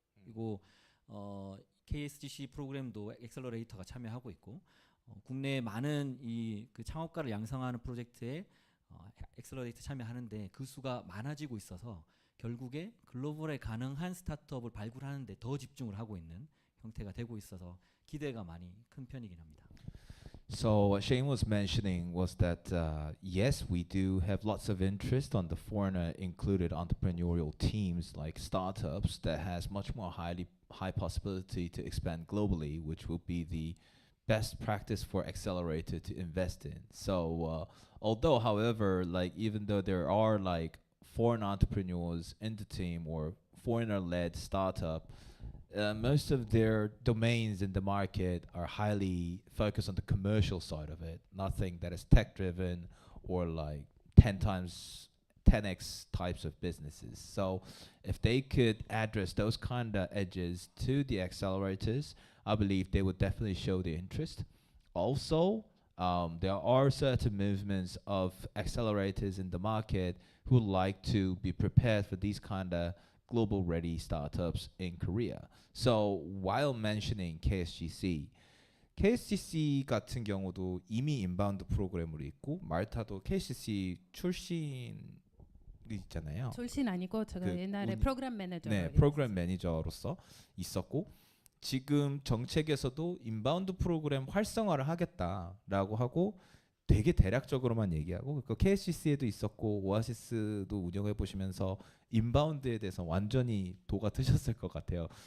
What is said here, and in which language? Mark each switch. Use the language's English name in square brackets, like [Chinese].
[Korean] 그리고 KSGC 프로그램도 액셀러레이터가 참여하고 있고 국내 많은 이 그 창업가를 양성하는 프로젝트에 액셀러레이터 참여하는데 그 수가 많아지고 있어서 결국에 글로벌에 가능한 스타트업을 발굴하는 데 더 집중을 하고 있는 형태가 되고 있어서 기대가 많이 큰 편이긴 합니다. [English] So what Shane was mentioning was that yes, we do have lots of interest on the foreigner included entrepreneurial teams like startups that has much more high possibility to expand globally, which will be the best practice for accelerator to invest in. So although, however, like even though there are like foreign entrepreneurs in the team or foreigner-led startup, most of their domains in the market are highly focused on the commercial side of it. Nothing that is tech-driven or like 10x types of businesses. So if they could address those kind of edges to the accelerators, I believe they would definitely show the interest. Also, there are certain movements of accelerators in the market who like to be prepared for these kind of global ready startups in Korea. So while mentioning [Korean] KSGC 같은 경우도 이미 인바운드 프로그램으로 있고 말타도 KSGC 출신이 있잖아요. 출신 아니고 제가 그 옛날에 프로그램 매니저. 네, 프로그램 매니저로서 있었고 지금 정책에서도 인바운드 프로그램 활성화를 하겠다라고 하고 되게 대략적으로만 얘기하고 그 KSCC에도 있었고 오아시스도 운영해 보시면서 인바운드에 대해서 완전히 도가 트셨을 것 같아요.